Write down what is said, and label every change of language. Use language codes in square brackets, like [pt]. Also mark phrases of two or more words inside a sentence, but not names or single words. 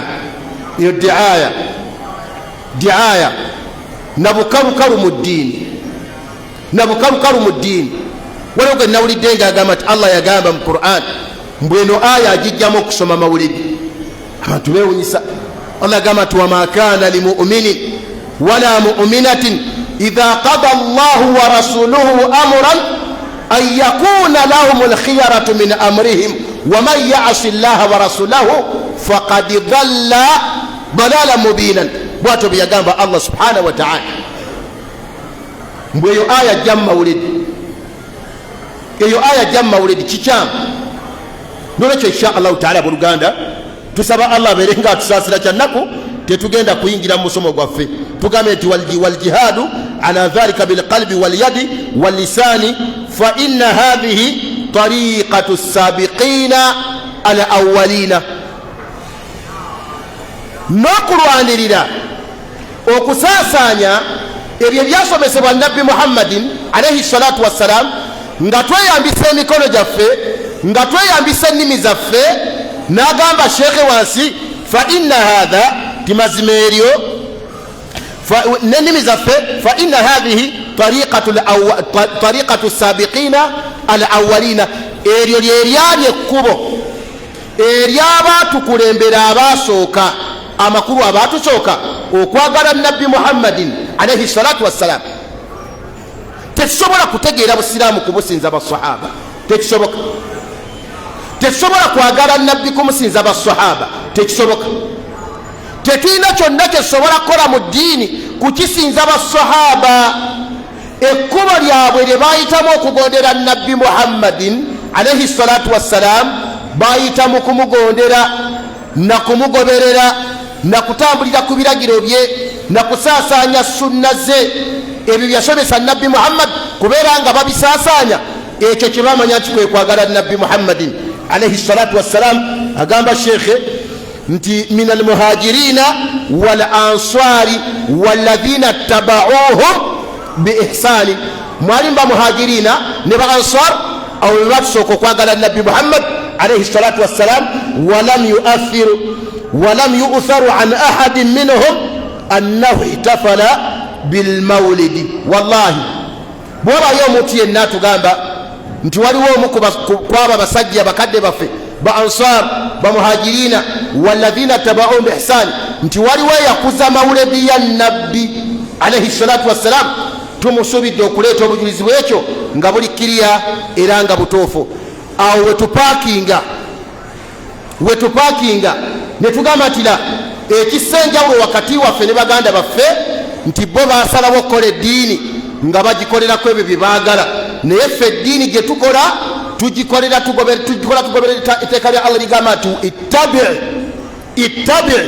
[lg] eyo diaya nabukalukalu mu ddiini, nabukalukalu mu ddiini. waliwo gwe nawulidde ng'agamba nti Allah yagamba mu Qur'an mbweno aya agijjamu okusoma mawulidi, abantu beewunyisa. [ar] Allah yagamba nti وما كان لمؤمن ولا مؤمنة إذا قضى الله ورسوله أمرا أن يكون لهم الخيرة من أمرهم ومن يعص الله ورسوله فقد ضل ضلالا مبينا. [lg] bwatyo bwe yagamba [ar] الله سبحانه وتعالى. [lg] mbweyo aya ajja mu mawulidi, eyo aya ajja mu mawulidi kikyamu. nolwekyo [ar] إن شاء الله تعالى [lg] buluganda tusaba Allah abeere nga atusaasira kyannaku tetugenda kuyingira mu musomo gwaffe. tugambe nti [ar] والجهاد على ذلك بالقلب واليد واللسان فإن هذه طريقة السابقين الأولين. [lg] n'okulwanirira okusaasanya ebyo byasomesebwa nabbi Muhammadin [ar] عليه الصلاة والسلام, [lg] nga tweyambisa emikono gyaffe, nga tweyambisa ennimi zaffe. n'agamba sheekhe wansi [ar] فإن هذا [lg] timazima eryo n'ennimi zaffe [ar] فإن هذه طريقة السابقين الأولين. [lg] eryo lyeryali ekkubo ery'abaatukulembera abaasooka, amakulu abaatusooka okwagala nabbi Muhammadin [ar] عليه الصلاة والسلام. [lg] tekisobola kutegeera busiraamu kubusinza basahaba, tekisoboka. tekisobola kwagala nabbi kumusinza basahaba, tekisoboka. tetulina kyonna kyetusobola kukola mu ddiini kukisinza basahaba. ekkubo lyabwe lye baayitamu okugondera nabbi Muhammadin [ar] عليه الصلاة والسلام [lg] baayita mu kumugondera na kumugoberera na kutambulira ku biragiro bye na kusaasaanya sunna ze. ebyo byasomesa nabbi Muhammad kubeera nga babisaasaanya, ekyo kye bamanya nti kwe kwagala nabbi Muhammadin [ar] عليه الصلاة والسلام. [lg] agamba sheekhe nti [ar] من المهاجرين والأنصار والذين اتبعوهم بإحسان. [lg] mwali mba muhajirina ne ba ansar awo be batusooka okwagala nabbi Muhammad [ar] عليه الصلاة والسلام. ولم يؤثر عن أحد منهم أنه احتفل بالمولد. [lg] wallahi bwobayo omuntu yenna atugamba nti waliwo omu kwaba basajja bakadde baffe ba ansar ba muhajirina [ar] والذين اتبعوهم بإحسان [lg] nti waliwo yakuza mawulidi ya nabbi [ar] عليه الصلاة والسلام, [lg] tumusuubidde okuleeta obujulizi bwekyo nga buli kiriya era nga butuufu. awo wetupaakinga ne tugamba nti la ekisenjawulo wakati waffe ne baganda baffe nti bo basalawo okukola eddiini nga bagikolerako ebyo bye baagala, naye ffe eddiini gye tukola tugikolera tugoberera etteeka lya Allah ligamba nti ittabi'.